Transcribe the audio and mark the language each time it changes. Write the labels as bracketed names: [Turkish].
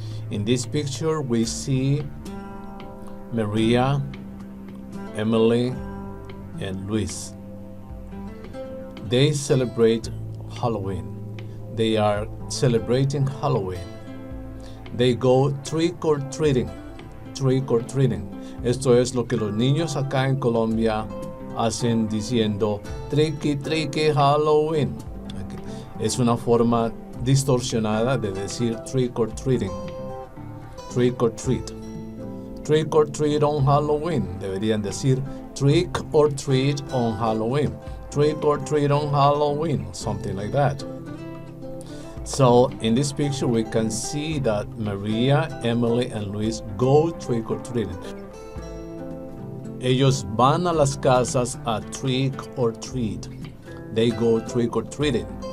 [English] In this picture, we see Maria, Emily, and Luis. They celebrate Halloween. They are celebrating Halloween. They go trick or treating. Trick or treating. [Spanish] Esto es lo que los niños acá en Colombia hacen diciendo [English] tricky tricky Halloween. [Spanish] Okay. Es una forma distorsionada de decir [English] trick or treating. Trick or treat. Trick or treat on Halloween. [Spanish] Deberían decir [English] trick or treat on Halloween. Trick or treat on Halloween. Something like that. So in this picture we can see that Maria, Emily, and Luis go trick or treating. [Spanish] Ellos van a las casas a [English] trick or treat. They go trick or treating.